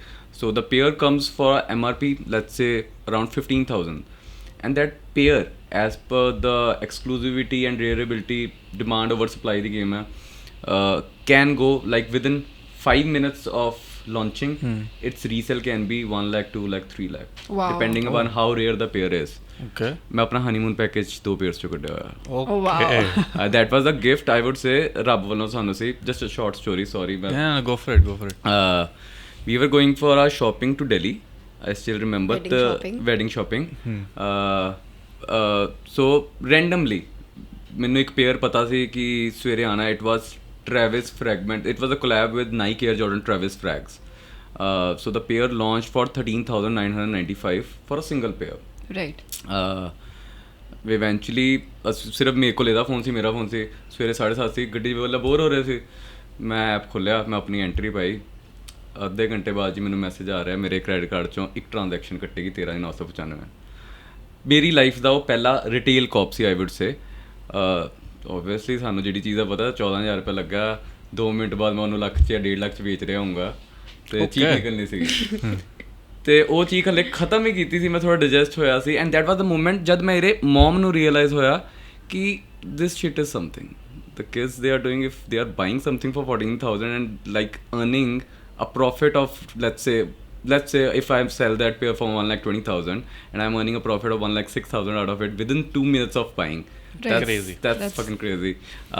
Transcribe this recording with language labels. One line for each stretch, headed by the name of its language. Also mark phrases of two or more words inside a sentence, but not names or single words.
English: So the pair comes for MRP, let's say around 15,000, and that pair, as per the exclusivity and rarability, demand over supply the game, can go like within 5 minutes of launching. Its resale can be 1 lakh, 2 lakh, 3 lakh, Wow. depending upon how rare the pair is. Okay.
Punjabi: ਮੈਂ ਆਪਣਾ
English: honeymoon package 2 pairs
Punjabi: ਚੋਂ ਕੱਢਿਆ ਹੋਇਆ.
English: Oh wow. That was a gift, I would say,
Punjabi: ਰੱਬ ਵੱਲੋਂ ਸਾਨੂੰ ਸੀ.
English: Just a short story, sorry. Yeah, go for it. We were going for our shopping to Delhi. I still remember Wedding the shopping. wedding shopping. So randomly,
Punjabi: ਮੈਨੂੰ ਇੱਕ pair ਪਤਾ ਸੀ ਕਿ ਸਵੇਰੇ ਆਣਾ.
English: It was Travis Fragment. It was a collab with Nike Air Jordan Travis Frags. So the pair launched for 13,995 for a single pair. Right.
Punjabi: ਇਵੈਂਚੁਅਲੀ ਸਿਰਫ ਮੇਰੇ ਕੋਲ ਇਹਦਾ ਫੋਨ ਸੀ, ਮੇਰਾ ਫੋਨ ਸੀ. ਸਵੇਰੇ 7:30 ਸੀ, ਗੱਡੀ ਵੱਲੋਂ ਬੋਰ ਹੋ ਰਹੇ ਸੀ. ਮੈਂ ਐਪ ਖੋਲ੍ਹਿਆ, ਮੈਂ ਆਪਣੀ ਐਂਟਰੀ ਪਾਈ. ਅੱਧੇ ਘੰਟੇ ਬਾਅਦ ਜੀ ਮੈਨੂੰ ਮੈਸੇਜ ਆ ਰਿਹਾ, ਮੇਰੇ ਕ੍ਰੈਡਿਟ ਕਾਰਡ 'ਚੋਂ ਇੱਕ ਟ੍ਰਾਂਜੈਕਸ਼ਨ ਕੱਟੇਗੀ 13,995. ਮੇਰੀ ਲਾਈਫ ਦਾ ਉਹ ਪਹਿਲਾ ਰਿਟੇਲ ਕੌਪ ਸੀ,
English: I would say.
Punjabi: ਓਬਵੀਅਸਲੀ ਸਾਨੂੰ ਜਿਹੜੀ ਚੀਜ਼ ਦਾ ਪਤਾ, 14,000 ਰੁਪਏ ਲੱਗਾ, 2 ਮਿੰਟ ਬਾਅਦ ਮੈਂ ਉਹਨੂੰ ਲੱਖ 'ਚ ਜਾਂ 1.5 ਲੱਖ 'ਚ ਵੇਚ ਰਿਹਾ ਹੋਊਗਾ, ਅਤੇ ਚੀਜ਼ ਨਿਕਲਣੀ ਸੀਗੀ. ਅਤੇ ਉਹ ਚੀਜ਼ ਹਲੇ ਖਤਮ ਹੀ ਕੀਤੀ ਸੀ, ਮੈਂ ਥੋੜ੍ਹਾ ਡਿਜੈਸਟ ਹੋਇਆ ਸੀ.
English: and that was the moment
Punjabi: ਜਦ ਮੇਰੇ ਮੋਮ ਨੂੰ ਰੀਅਲਾਈਜ਼ ਹੋਇਆ ਕਿ
English: this shit is something. The kids, they are doing, if they are buying something for 14,000 and like earning a profit of, let's say if I sell that pair for 1,20,000 and I'm earning a profit of 1,06,000 out of it within 2 minutes of buying. Right. Crazy.